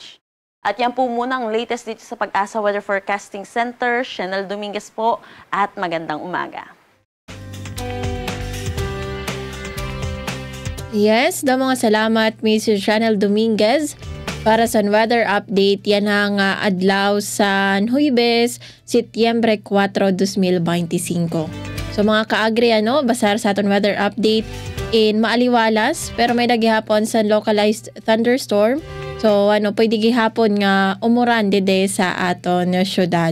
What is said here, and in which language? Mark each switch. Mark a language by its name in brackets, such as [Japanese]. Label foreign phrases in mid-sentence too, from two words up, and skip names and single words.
[Filipino] At yan po muna ang latest dito sa Pag-asa Weather Forecasting Center. Chanel Dominguez po at magandang umaga. [Hiligaynon] Yes, mga salamat Mr. Chanel Dominguez. Para sa weather update, yan ang adlaw sa Huwebes, Setyembre 4, 2025. So mga kaagri, basar sa aton weather update in maaliwalas, pero may nagihapon sa [English] localized thunderstorm. [Hiligaynon] So pwede gihapon nga umuran dede sa aton syudad.